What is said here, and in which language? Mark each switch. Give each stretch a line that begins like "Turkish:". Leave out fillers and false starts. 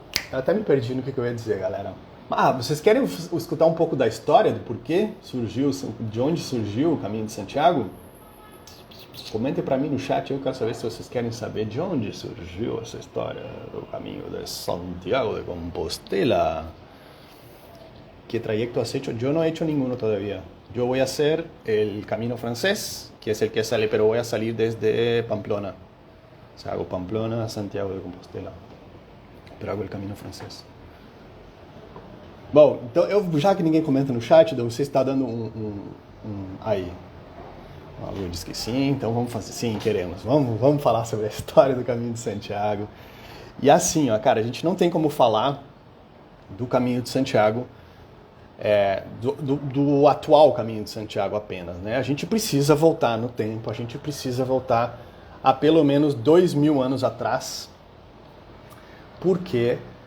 Portuguese: Eu até me perdi no que eu ia dizer, galera. Vocês querem escutar um pouco da história, do porquê surgiu, de onde surgiu o Caminho de Santiago? Comentem para mim no chat, eu quero saber se vocês querem saber de onde surgiu essa história do Caminho de Santiago de Compostela.
Spanish: ¿Qué trayecto has hecho? Yo no he hecho ninguno todavía. Yo voy a hacer el camino francés, que es el que sale, pero voy a salir desde Pamplona. O sea, hago Pamplona, Santiago de Compostela. Pero hago el camino francés.
Portuguese: Bom, então, já que ninguém comenta no chat, você está dando aí. Eu disse que sim, então vamos fazer. Sim, queremos. Vamos falar sobre a história do Caminho de Santiago. E assim, ó, cara, a gente não tem como falar do Caminho de Santiago, do atual Caminho de Santiago apenas, né? A gente precisa voltar no tempo, a gente precisa voltar a pelo menos 2000 anos atrás, porque